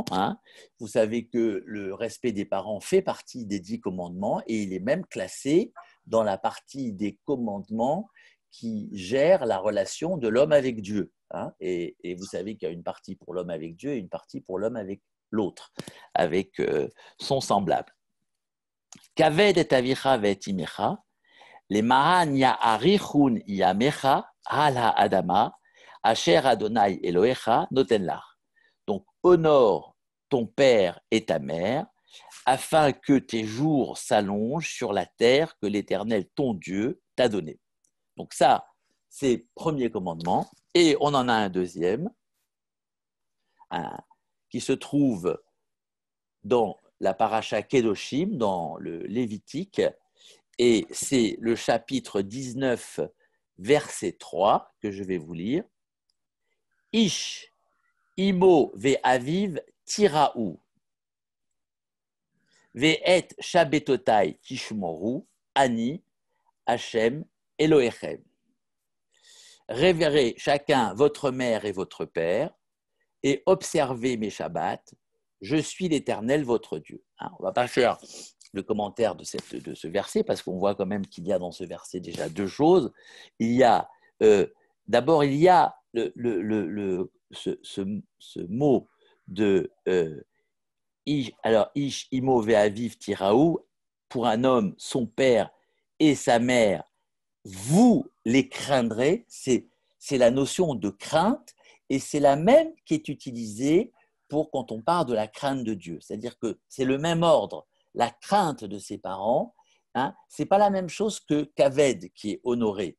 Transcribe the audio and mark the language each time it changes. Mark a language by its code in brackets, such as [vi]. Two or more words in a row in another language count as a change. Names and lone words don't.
[fr] Vous savez que le respect des parents fait partie des 10 commandements et il est même classé dans la partie des commandements qui gère la relation de l'homme avec Dieu. Et vous savez qu'il y a une partie pour l'homme avec Dieu et une partie pour l'homme avec l'autre, avec son semblable. [he] כבד את אביך ואת אמך למען יאריכון ימיך על האדמה אשר ה' אלהיך נתן לך. [fr] Donc, honore ton père et ta mère, afin que tes jours s'allongent sur la terre que l'Éternel, ton Dieu, t'a donnée. Donc ça, c'est le premier commandement. Et on en a un deuxième, qui se trouve dans la paracha Kedoshim, dans le Lévitique, et c'est le chapitre 19, verset 3, que je vais vous lire. [he] איש אמו ואביו תיראו ואת שבתותי תשמרו אני השם אלהיכם. [fr] Révérez chacun votre mère et votre père, et observez mes Shabbats. Je suis l'Éternel, votre Dieu. On ne va pas faire le commentaire de ce verset, parce qu'on voit quand même qu'il y a dans ce verset déjà deux choses. Il y a, d'abord, il y a ce mot de [he] איש אמו ואביו תיראו, [fr] pour un homme, son père et sa mère, vous les craindrez. C'est la notion de crainte, et c'est la même qui est utilisée pour quand on parle de la crainte de Dieu. C'est-à-dire que c'est le même ordre. La crainte de ses parents, ce n'est pas la même chose que kaved, qui est honoré.